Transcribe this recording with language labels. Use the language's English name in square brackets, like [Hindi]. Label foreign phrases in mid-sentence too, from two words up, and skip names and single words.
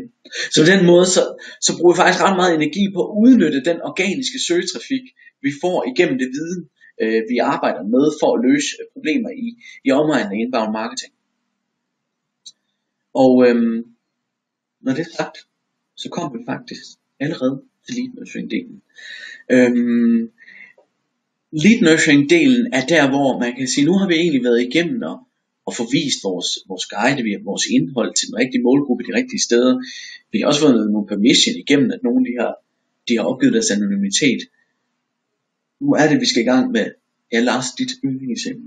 [Danish] Så på den måde, så bruger vi faktisk ret meget energi på at udnytte den organiske søgetrafik, vi får igennem det viden, vi arbejder med for at løse problemer i omegnen af [English] inbound marketing. [Danish] Og når det er sagt, så kommer vi faktisk allerede til [English] lead nurturing [Danish] delen. [English] Lead nurturing [Danish] delen er der, hvor man kan sige, nu har vi egentlig været igennem og få vist vores guide, vores indhold til den rigtige målgruppe, de rigtige steder. Vi har også fået nogle permission igennem, at nogle de har opgivet deres anonymitet. Nu er det, vi skal i gang med, Lars, dit yndlingsemne.